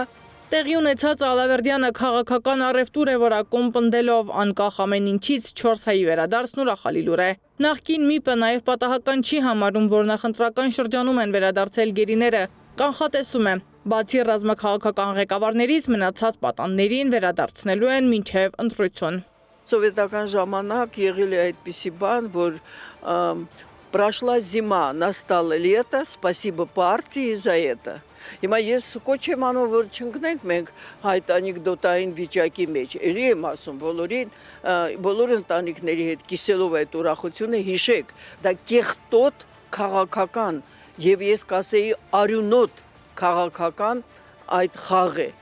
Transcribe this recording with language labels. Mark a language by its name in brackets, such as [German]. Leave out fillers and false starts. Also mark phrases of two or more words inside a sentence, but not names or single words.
[Armenian] Տեղի ունեցած Ալավերդյանը քաղաքական առևտուր է որակում, պնդելով անկախ ամեն ինչից 4 հայի վերադարձն ուրախալի լուր է։ Նախկին ՄԻՊ-ը նաև պատահական չի համարում, որ նախընտրական շրջանում են վերադարձել գերիները, կանխատեսում է, բացի ռազմաքաղաքական ղեկավարներից մնացած պատաններին վերադարձնելու են մինչև ընտրություն։ Սովետական ժամանակ եղել է այդպիսի բան, որ [Russian] прошла зима, настало лето, спасибо партии за это։ [Armenian] Հիմա ես կոչ եմ անում, որ չընկնենք մենք այդ անեկդոտային վիճակի մեջ։ Էլի եմ ասում բոլոր ընտանիքների հետ կիսելով այդ ուրախությունը հիշեք, դա կեղտոտ քաղաքական եւ ես կասեի արյունոտ քաղաքական այդ խաղ է։